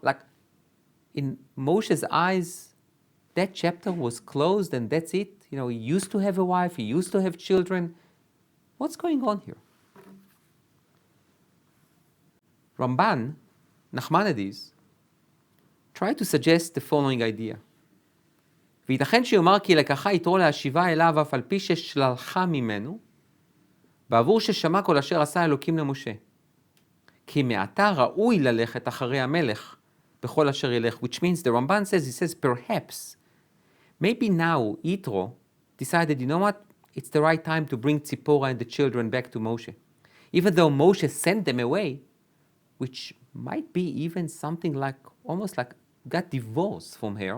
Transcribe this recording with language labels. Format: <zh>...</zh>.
<en>Like, in Moshe's eyes, that chapter was closed and that's it. You know, he used to have a wife, he used to have children. What's going on here? Ramban, Nachmanides, tried to suggest the following idea.</en> <he>ויתכן שיאמר כי לקחה יתרו להשיבה אליו אף על פי ששלחה ממנו, בעבור ששמע כל אשר עשה אלוקים למשה. כי מעתה ראוי ללכת אחרי המלך בכל אשר ילך,</he> <en>which means the Ramban says, perhaps, maybe now Yitro decided, you know what, it's the right time to bring Tziporah and the children back to Moshe. Even though Moshe sent them away, which might be even something like, almost like got divorced from her.</en>